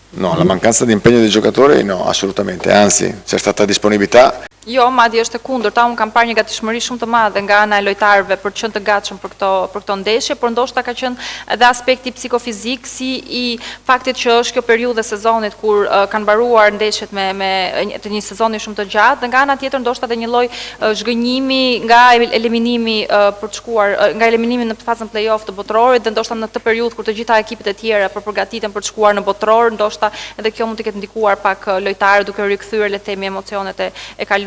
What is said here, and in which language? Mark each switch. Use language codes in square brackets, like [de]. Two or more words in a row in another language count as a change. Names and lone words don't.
[it] No, la mancanza di impegno dei giocatori no, assolutamente, anzi c'è stata disponibilità. [sq] Jo, madje është e kundërta, unë kam parë një gatishmëri shumë të madhe nga ana e lojtarëve për të qenë të gatshëm për këto ndeshje, por ndoshta ka qenë edhe aspekti psikofizik si i faktit që është kjo periudhë e sezonit kur kanë mbaruar ndeshjet me të një sezoni shumë të gjatë, dhe nga ana tjetër ndoshta edhe një lloj zhgënjimi nga eliminimi për të shkuar nga eliminimi në fazën play-off të botrorit, dhe ndoshta në këtë periudhë kur të gjitha ekipet e tjera po përgatiten për të shkuar në botror, ndoshta edhe kjo mund të ketë ndikuar pak lojtarët duke rikthyer le të themi emocionet e kaluara.